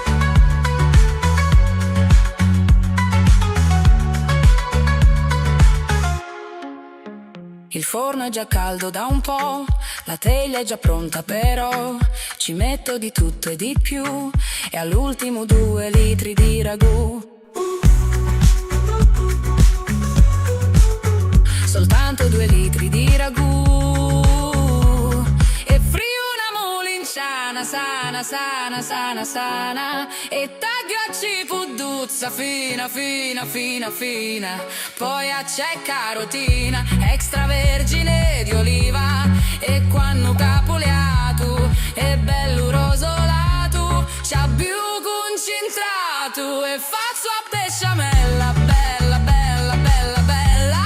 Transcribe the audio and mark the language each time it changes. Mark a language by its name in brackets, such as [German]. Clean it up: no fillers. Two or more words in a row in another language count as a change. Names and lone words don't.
[Italian] Il forno è già caldo da un po', la teglia è già pronta però ci metto di tutto e di più. E all'ultimo 2 litri di ragù, soltanto 2 litri di ragù. [Sicilian] E fri una mulinciana, sana, sana, sana, sana. E tagliaci pudduzza fina, fina, fina, fina. Poi a c'è carotina, extravergine di oliva. E quando capuliato è bello rosolato, c'ha più concentrato e faccio a besciamella, bella, bella, bella, bella.